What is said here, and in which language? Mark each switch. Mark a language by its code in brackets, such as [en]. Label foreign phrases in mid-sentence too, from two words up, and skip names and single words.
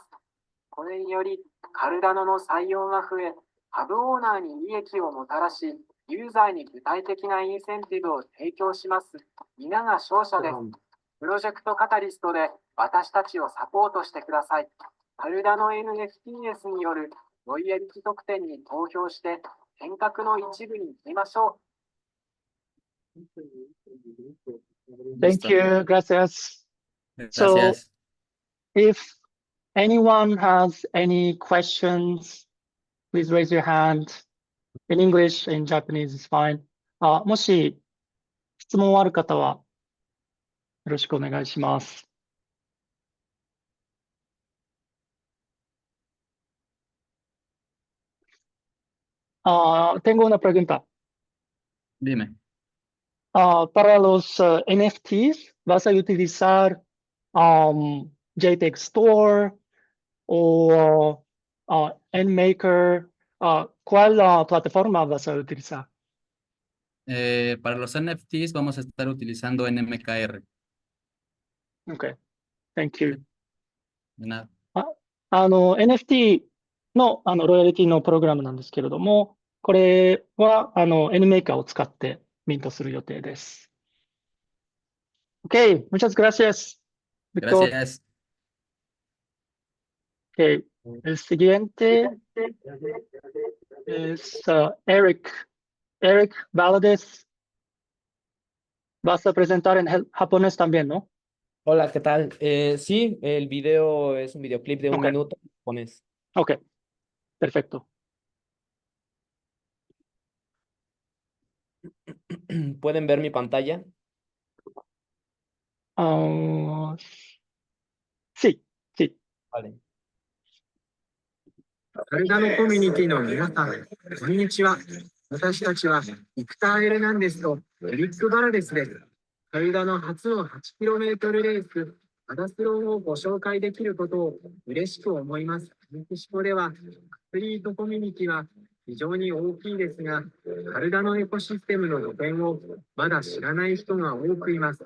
[ja] これによりカルダノの採用が増え、ハブオーナーに利益をもたらし、ユーザーに具体的なインセンティブを提供します。皆が勝者です。プロジェクトカタリストで私たちをサポートしてください。カルダノ NFTs によるロイヤリティ特典に投票して変革の一部に行きましょう。 [en] Thank you. Gracias. So, if anyone has any questions, please raise your hand. In English, in Japanese is fine. [ja] もし質問ある方は、 ろしくお願いします。 [es] Tengo una pregunta. Dime. Para los NFTs, ¿vas a utilizar JPEG Store o NMaker? ¿Cuál plataforma vas a utilizar? Para los NFTs vamos a estar utilizando NMKR. [en] Okay, thank you. [es] De nada. [ja] NFT のロイヤリティのプログラムなんですけれども、これはNMaker を使ってミントする予定です。 [es] Okay, muchas gracias, Victor. Gracias. Okay, el siguiente es Eric. Eric Valadez. Vas a presentar en japonés también, ¿no? Hola, ¿qué tal? Sí, el video es un videoclip de un minuto en japonés. Ok, perfecto. ¿Pueden ver mi pantalla? Sí, sí. Vale. [ja] Cardano コミュニティの皆さん、こんにちは。私たちはビクター・エルナンデスとエリック・バラデスです。カルダノ初の 8km レース、アダスロンをご紹介できることを嬉しく思います。メキシコでは、アスリートコミュニティは非常に大きいですが、カルダノエコシステムの拠点をまだ知らない人が多くいます。